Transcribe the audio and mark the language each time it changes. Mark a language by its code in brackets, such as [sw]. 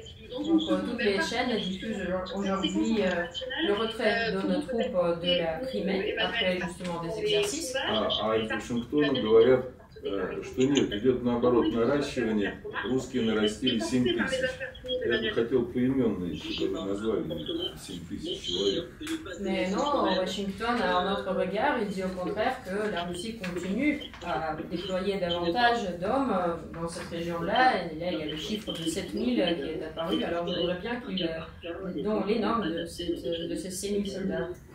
[fr] Donc toutes les chaînes diffusent aujourd'hui le retrait de nos troupes de la Crimée après justement des exercices. [ru] А из Вашингтона говорят, что нет, идет наоборот наращивание. Русские нарастили 7 тысяч. Я бы хотел поименно, чтобы вы назвали 7 тысяч человек. [fr] Mais non, Washington a un autre regard. Il dit au contraire que la Russie continue à déployer davantage d'hommes dans cette région-là. Il y a le chiffre de 7000 qui est apparu. Alors je voudrais bien qu'il donne les noms de ces 6000 soldats.